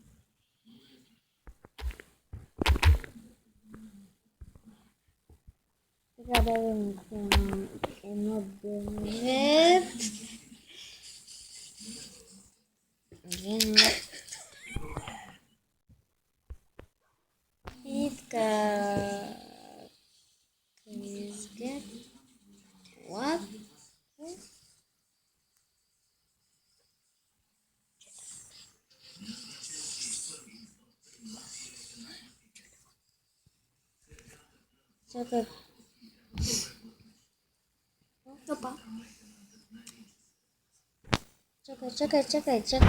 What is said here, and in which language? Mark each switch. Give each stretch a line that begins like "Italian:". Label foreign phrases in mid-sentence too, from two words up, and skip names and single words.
Bulgarian: Сега да имаме едно 9. И така.
English: Please get what?
Bulgarian: Чакай. Опа. Чакай.